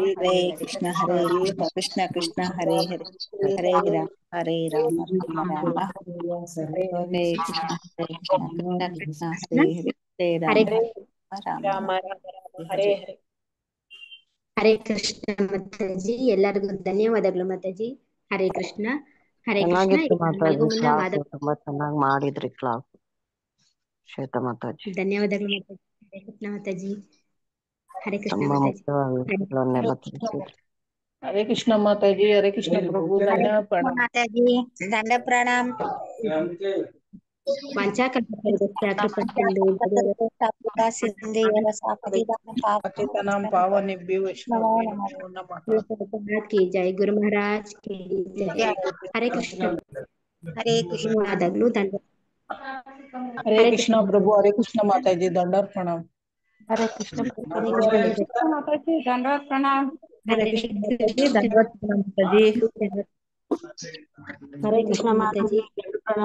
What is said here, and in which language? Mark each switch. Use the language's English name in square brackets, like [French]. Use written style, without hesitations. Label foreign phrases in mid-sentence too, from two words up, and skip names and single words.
[Sanskrit] ಹರೇ ಕೃಷ್ಣ ಹರೇ ಕೃಷ್ಣ ಕೃಷ್ಣ ಹರೇ ಹರೇ ಹರೇ ರಾಮ ಹರೇ ರಾಮ ರಾಮ ರಾಮ ಹರೇ ಕೃಷ್ಣ ಹರೇ ಕೃಷ್ಣ ಕೃಷ್ಣ ಕೃಷ್ಣ ಹರೇ ಹರೇ ಹರೇ ರಾಮ ರಾಮ ರಾಮ ರಾಮ ರಾಮ ಹರೇ ಹರೇ. [Kannada] ಹರೇ ಕೃಷ್ಣ ಮಾತಾಜಿ. ಎಲ್ಲರಿಗೂ ಧನ್ಯವಾದಗಳು ಮಾತಾಜಿ. ಹರೇ ಕೃಷ್ಣ. ಹರೇ ಕೃಷ್ಣ. ಚೆನ್ನಾಗಿತ್ತು ಮಾತಾಜಿ. ಮುನ್ನ ಕ್ಲಾಸ್ ತುಂಬಾ ಚೆನ್ನಾಗಿ ಮಾಡಿದ್ರಿ ಕ್ಲಾಸ್. ಶ್ವೇತಾ ಮಾತಾಜಿ ಧನ್ಯವಾದಗಳು ಮಾತಾಜಿ. ಹರೇ ಕೃಷ್ಣ ಮಾತಾಜಿ. ಹರೇ ಕೃಷ್ಣ ತುಂಬಾ ಮಾತಾಜಿ. ಮುಖ್ಯವಾದ ವಿಷಯಗಳನ್ನೆಲ್ಲ ತಿಳಿಸಿದ್ರಿ. ಹರೇ ಕೃಷ್ಣ ಮಾತಾಜಿ. ಹರೇ ಕೃಷ್ಣ ಪ್ರಭು. ದಂಡ ಪ್ರಣಾಮ ಮಾತಾಜಿ. ದಂಡ ಪ್ರಣಾಮ. [Sanskrit] ಪತಿತನಾಂ ಪಾವನೇಭ್ಯೋ ವೈಷ್ಣವೇಭ್ಯೋ ನಮೋ ನಮಃ. [Hindi] की जय. गुरु महाराज की जय. हरे कृष्ण. [Kannada] ಹರೇ ಕೃಷ್ಣ. ಧನ್ಯವಾದಗಳು. ದಂಡ. ಹರೇ ಕೃಷ್ಣ ಪ್ರಭು. ಹರೇ ಕೃಷ್ಣ ಮಾತಾಜಿ. ದಂಡ ಪ್ರಣಾಮ. ಹರೇ ಕೃಷ್ಣ ಹರೇ ಕೃಷ್ಣ ಮಾತಾಜಿ. ಮಾತಾಜಿ. ದಂಡ ಪ್ರಣಾಮ. ಹರೇ ಹರೇ ಕೃಷ್ಣ ಮಾತಾಜಿ,